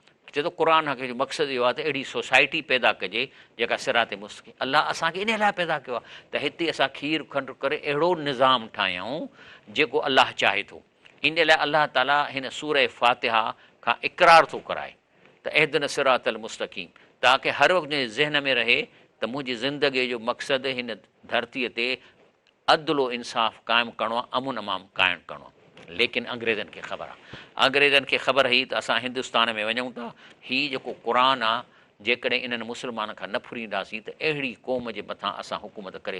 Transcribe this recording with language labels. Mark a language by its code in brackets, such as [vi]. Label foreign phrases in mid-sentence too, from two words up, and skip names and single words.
[sd] चए थो क़ुर खे जो मक़सदु इहो आहे त अहिड़ी सोसाइटी पैदा कजे जेका सिराते मुस्तक़ीम। अलाह असांखे इन लाइ पैदा कयो आहे त हिते असां खीर खंड करे अहिड़ो निज़ाम ठाहियूं जेको अलाह चाहे थो। इन लाइ अलाह ताला हिन सूर फ़ातिहा खां इक़रार थो कराए त [ar] اهدنا الصراط المستقيم, [sd] तव्हांखे हर वक़्तु ज़हन में रहे त मुंहिंजी ज़िंदगीअ जो मक़सदु हिन धरतीअ ते अदलो इंसाफ़ क़ाइमु करिणो आहे, अमुन अमाम क़ाइमु करिणो आहे। लेकिन अंग्रेज़नि खे ख़बर आहे, अंग्रेज़नि खे ख़बर हुई त असां हिंदुस्तान में वञूं था, हीउ जेको क़ुर आहे जेकॾहिं इन्हनि मुस्लमान खां न फुरींदासीं त अहिड़ी क़ौम जे मथां असां हुकूमत करे।